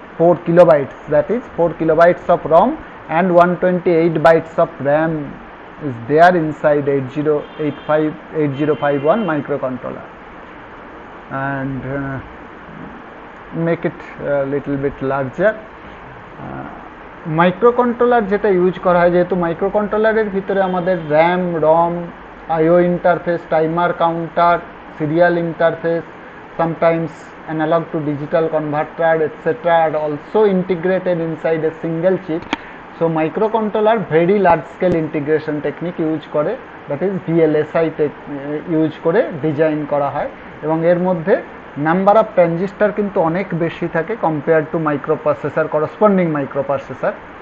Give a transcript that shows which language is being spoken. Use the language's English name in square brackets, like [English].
[English] 4 kilobytes, that is 4 kilobytes of ROM and 128 bytes of RAM is there inside 8051 microcontroller. And make it a little bit larger. [Bangla] Microcontroller যেটা use করা হয়, যেহেতু মাইক্রোকন্ট্রোলারের ভিতরে আমাদের RAM, ROM, IO interface, timer counter, serial interface, [English] sometimes analog to digital converter, etc. are also integrated inside a single chip. So microcontroller very large scale integration technique use করে, that is VLSI [Bangla] use করে design করা হয়। এবং এর মধ্যে number of transistor কিন্তু অনেক বেশি থাকে compare to microprocessor, corresponding microprocessor.